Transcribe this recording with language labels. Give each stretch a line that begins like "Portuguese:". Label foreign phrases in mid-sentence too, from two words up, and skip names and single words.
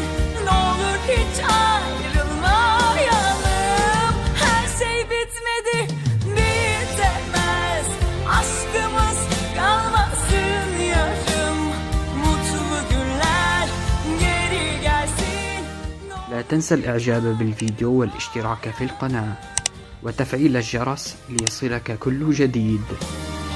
Turkish: Ne olur hiç ayrılmayalım. Her şey bitmedi, bitemez. Aşkımız kalmasın yarım. Mutlu günler geri gelsin.
Arabic: لا تنسى الإعجاب بالفيديو والاشتراك في القناة وتفعيل الجرس ليصلك كل جديد.